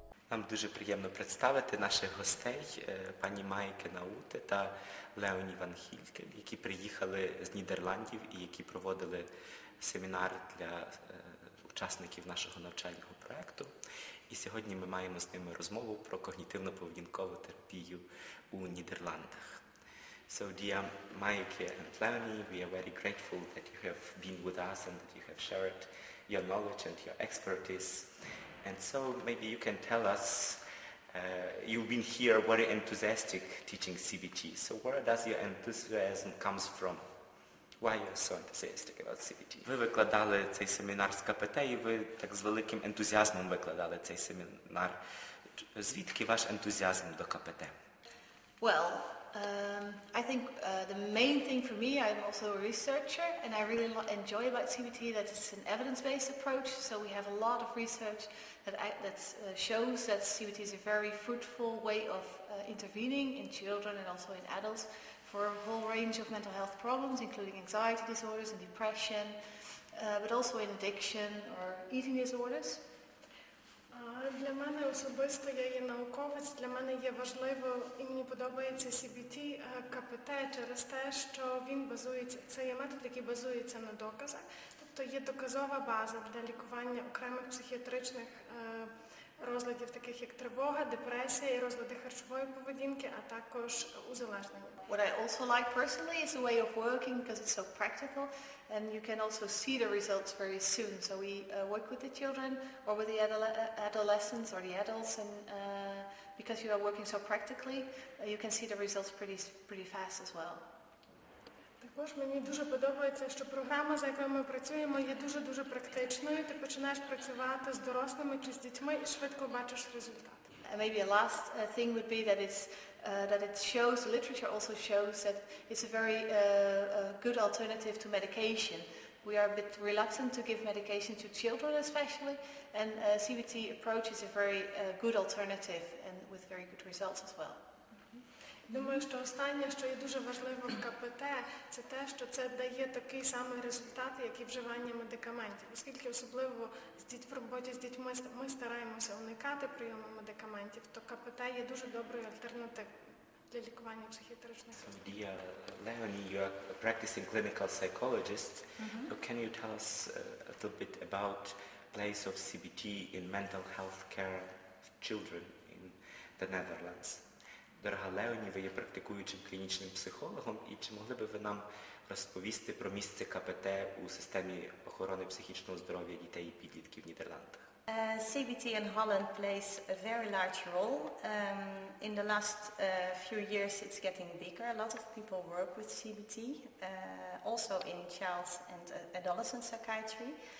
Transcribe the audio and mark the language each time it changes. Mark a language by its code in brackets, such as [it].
[uk] Нам дуже приємно представити наших гостей, пані Мааіке Науте та Леоні Гінкель, які приїхали з Нідерландів і які проводили семінар для учасників нашого навчального проєкту. І сьогодні ми маємо з ними розмову про когнітивно-поведінкову терапію у Нідерландах. [en] So, dear Maaіке and Leonie, we are very grateful that you have been with us and that you have shared your knowledge and your expertise. And so maybe you can tell us, you've been here very enthusiastic teaching CBT. So where does your enthusiasm comes from? Why you are so enthusiastic about CBT? [uk] Ви викладали цей семінар з КПТ і ви так з великим ентузіазмом викладали цей семінар. Звідки ваш ентузіазм до КПТ? [en] Well, I think the main thing for me, I'm also a researcher, and I really enjoy about CBT that it's an evidence-based approach. So we have a lot of research that shows that CBT is a very fruitful way of intervening in children and also in adults for a whole range of mental health problems, including anxiety disorders and depression, but also in addiction or eating disorders. [uk] Для мене особисто, я є науковець, для мене є важливо і мені подобається CBT, КПТ через те, що він базується, це є метод, який базується на доказах, тобто є доказова база для лікування окремих психіатричних розладів, таких як тривога, депресія і розлади харчової поведінки, а також узалежнення. [en] What I also like personally is the way of working because it's so practical and you can also see the results very soon. So we work with the children or with the adolescents or the adults, and because you are working so practically, you can see the results pretty fast as well. [uk] Також мені дуже подобається, що програма, за якою ми працюємо, є дуже-дуже практичною. Ти починаєш працювати з дорослими чи з дітьми і швидко бачиш результат. [en] Maybe a last thing would be that it shows, the literature also shows that it's a very good alternative to medication. We are a bit reluctant to give medication to children especially, and CBT approach is a very good alternative and with very good results as well. [uk] Думаю, що останнє, що є дуже важливо в КПТ, це те, що це дає такий самий результат, як і вживання медикаментів. Оскільки особливо в роботі з дітьми ми стараємося уникати прийому медикаментів, то КПТ є дуже доброю альтернативою для лікування психіатричних розладів. [en] Leonie, you are a practicing clinical psychologist. So can you tell us a little bit about place of CBT in mental health care of children in the Netherlands? [uk] Дорога Леоні, ви є практикуючим клінічним психологом, і чи могли би ви нам розповісти про місце КПТ у системі охорони психічного здоров'я дітей і підлітків в Нідерландах? [en] CBT in Holland plays a very large role. In the last few years it's getting bigger. A lot of people work with CBT, also in child and adolescent psychiatry.